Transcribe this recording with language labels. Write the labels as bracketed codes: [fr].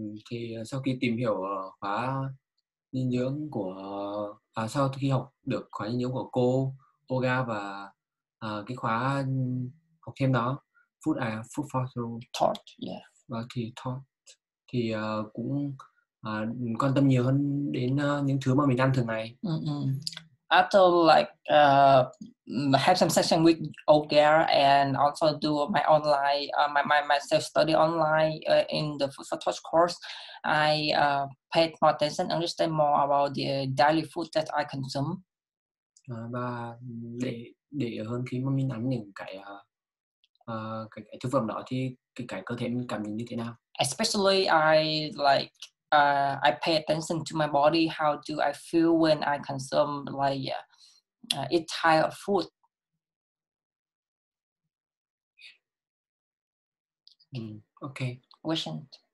[vi] Thì sau khi tìm hiểu khóa dinh dưỡng của sau khi học được khóa dinh dưỡng của cô Oga và cái khóa học thêm đó food for [en] thought, yeah. [vi] Và thì thought thì cũng quan tâm nhiều hơn đến những thứ mà mình ăn thường ngày. [en] After like have some session with Olga and also do my online my self study online in the Food for Touch course, I paid more attention, understand more about the daily food that I consume. [vi] Và để hơn khi mà mình ăn những cái thực phẩm đó thì cái cơ thể mình cảm nhận như thế nào. [en] Especially I like I pay attention to my body. How do I feel when I consume like eat type of food? Okay. Question.